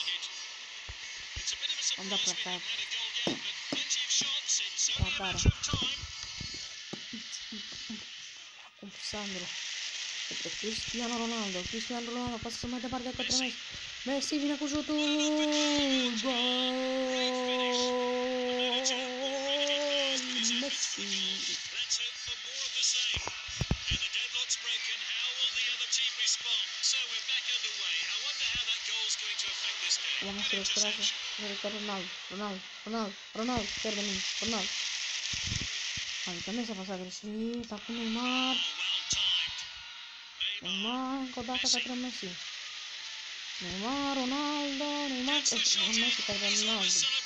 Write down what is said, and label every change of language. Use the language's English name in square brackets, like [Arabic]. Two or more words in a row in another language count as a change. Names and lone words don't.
[Romanian] Am dat prea tare. Acum Sandro către Cristiano Ronaldo. Cristiano Ronaldo pasă mai departe către Messi. Messi vine cu șutul. Gol! [Spanish] Messi. Vamos a recuperarse. [Romanian] Ronaldo, pierde mingea. Ronaldo. Adică Messi a pasat greșit. Acum Neymar, încă o dată către Messi. Neymar, Ronaldo, Messi către Ronaldo.